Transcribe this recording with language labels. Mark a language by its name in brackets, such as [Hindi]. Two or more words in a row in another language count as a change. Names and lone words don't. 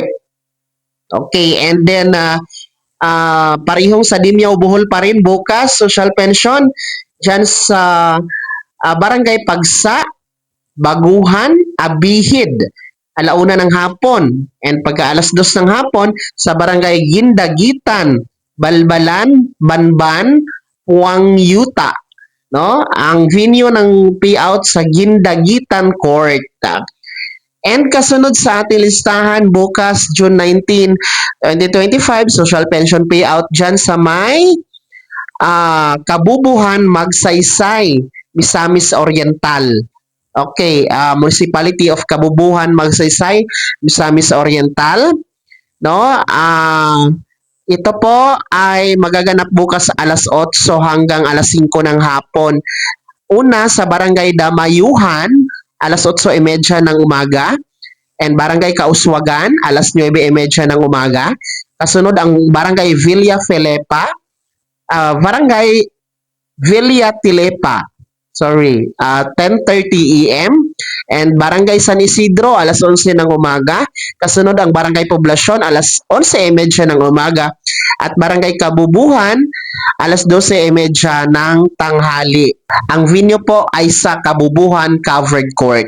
[Filipino] Okay, and then parihong sa Dimiao, Bohol pa rin bukas, [English] social pension [Filipino] dyan sa Barangay Pagsa, Baguhan, Abihid, alauna ng hapon. And pagka alas 2 ng hapon sa Barangay Gindagitan, Balbalan, Banban, Puangyuta. no? Ang venue ng payout sa Gindagitan Court. And kasunod sa ating listahan, bukas June 19, 2025, [English] social pension payout [Filipino] dyan sa may Kabubuhan, Magsaysay, Misamis Oriental. Okay, Municipality of Kabubuhan, Magsaysay, Misamis Oriental. No? Ito po ay magaganap bukas alas 8 hanggang alas 5 ng hapon. Una sa Barangay Damayuhan, alas 8:30 ng umaga. And Barangay Kauswagan, alas 9:30 ng umaga. Kasunod ang Barangay Villa Felepa, Barangay Villa Tilepa, 10:30 AM. And Barangay San Isidro, alas 11 ng umaga. Kasunod ang Barangay Poblasyon, alas 11:30 ng umaga. At Barangay Kabubuhan, alas 12:30 ng tanghali. Ang venue po ay sa Kabubuhan Covered Court.